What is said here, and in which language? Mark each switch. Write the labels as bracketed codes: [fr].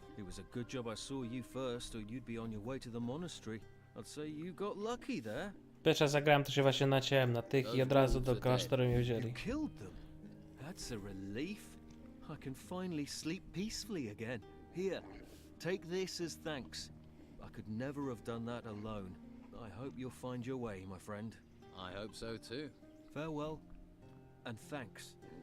[en] It was a good job I saw you first, or you'd be on your way to the monastery. I'd say you got lucky there. [pl] Pierwsza zagrałem, to się właśnie naciąłem na tych i od razu do klasztoru mnie wzięli. [en] Killed them. That's a relief. I can finally sleep peacefully again. Here, take this as thanks. I could never have done that alone. I hope you'll find your way, my friend. I hope so too. Farewell, and thanks.